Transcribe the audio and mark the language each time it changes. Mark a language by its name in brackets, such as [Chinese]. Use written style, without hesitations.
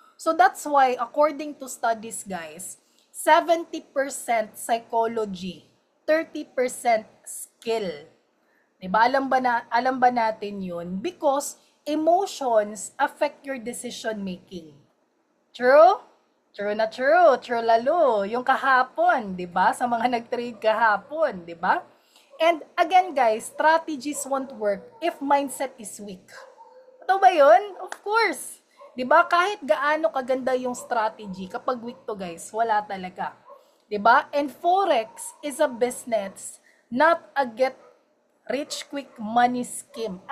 [English] So, that's why, according to studies, guys, 70% psychology, 30% skill. Diba? [Filipino] Alam ba natin yun? [English] Because emotions affect your decision making. [Filipino] True? True na true. True lalo. Yung kahapon, di ba? Sa mga nag-trade kahapon, di ba? [English] And again guys, strategies won't work if mindset is weak. [Filipino] Ito ba yun? Of course. Di ba? Kahit gaano kaganda yung strategy, kapag weak to guys, wala talaga. Di ba? [English] And Forex is a business, not a get rich quick money scheme.